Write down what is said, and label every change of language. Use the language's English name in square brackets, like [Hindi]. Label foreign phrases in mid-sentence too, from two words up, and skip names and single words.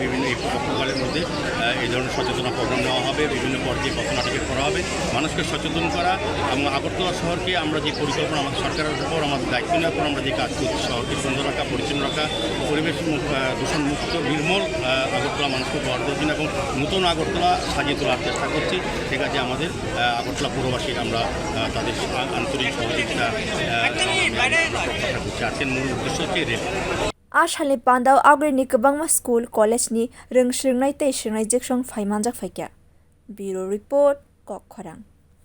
[Bangla] বিভিন্ন এই পক্ষকালের মধ্যে এই ধরনের সচেতনতা প্রোগ্রাম নেওয়া হবে বিভিন্ন পর্যায়ে পথনাটিকা করা হবে মানুষকে সচেতন করা এবং আগরতলা শহরকে আমরা যে পরিকল্পনা আমাদের সরকারের উপর আমাদের দায়িত্ব নেওয়ার পর আমরা যে কাজ করছি শহরকে সুন্দর রাখা পরিচ্ছন্ন রাখা পরিবেশ দূষণ মুক্ত নির্মল আগরতলা মানুষকে উপহার দেওয়ার জন্য এবং নতুন আগরতলা সাজিয়ে তোলার চেষ্টা করছি ঠিক আছে আমাদের আগরতলা পুরবাসী আমরা তাদের আন্তরিক সহযোগিতা প্রত্যাশা করছি আজকের মূল উদ্দেশ্য হচ্ছে রেল [Kok Borok] Ashali pandau agri kwbangma school college ni rungsringnai tei swngnai jeksong phaimanjak phaikya [English] Bureau Report [Kok Borok] Kokkhorang